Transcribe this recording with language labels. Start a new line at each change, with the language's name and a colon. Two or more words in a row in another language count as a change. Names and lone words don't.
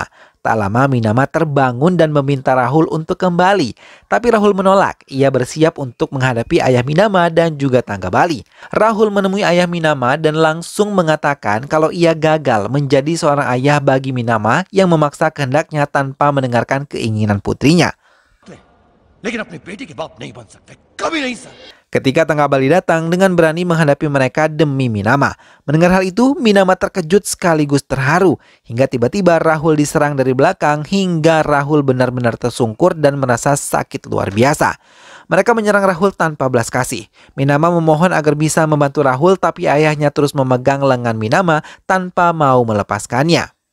Indonesian: Tak lama Minama terbangun dan meminta Rahul untuk kembali. Tapi Rahul menolak. Ia bersiap untuk menghadapi ayah Minama dan juga Tangga Bali. Rahul menemui ayah Minama dan langsung mengatakan kalau ia gagal menjadi seorang ayah bagi Minama yang memaksa kehendaknya tanpa mendengarkan keinginan putrinya.
Hindi: लेकिन अपने बेटे के बाप नहीं बन सकते, कभी नहीं सर।
Indonesian: Ketika Tangga Bali datang dengan berani menghadapi mereka demi Minama. Mendengar hal itu, Minama terkejut sekaligus terharu. Hingga tiba-tiba Rahul diserang dari belakang hingga Rahul benar-benar tersungkur dan merasa sakit luar biasa. Mereka menyerang Rahul tanpa belas kasih. Minama memohon agar bisa membantu Rahul, tapi ayahnya terus memegang lengan Minama tanpa mau melepaskannya.